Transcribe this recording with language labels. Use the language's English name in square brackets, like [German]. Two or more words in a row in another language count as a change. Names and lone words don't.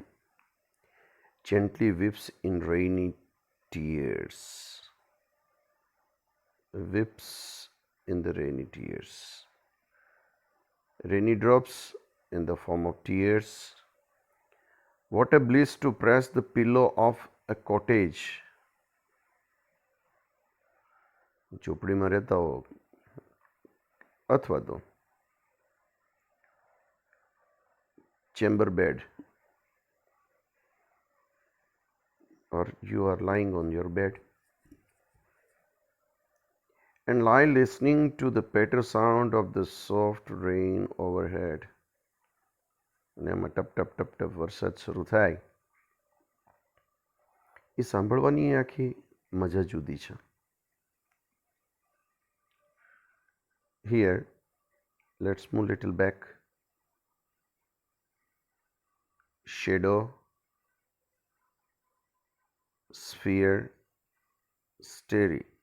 [English] Gently weeps in rainy tears. Weeps in the rainy tears. Rainy drops in the form of tears. What a bliss to press the pillow of a cottage. [Gujarati] ઝૂંપડીમાં રહેતા હો અથવા તો [English] chamber bed, or you are lying on your bed and lie listening to the better sound of the soft rain overhead. [Gujarati] અને એમાં ટપ ટપ ટપ ટપ વરસાદ શરૂ થાય, એ સાંભળવાની આખી મજા જુદી છે. [English] Here, let's move little back. Shadow, sphere, starry.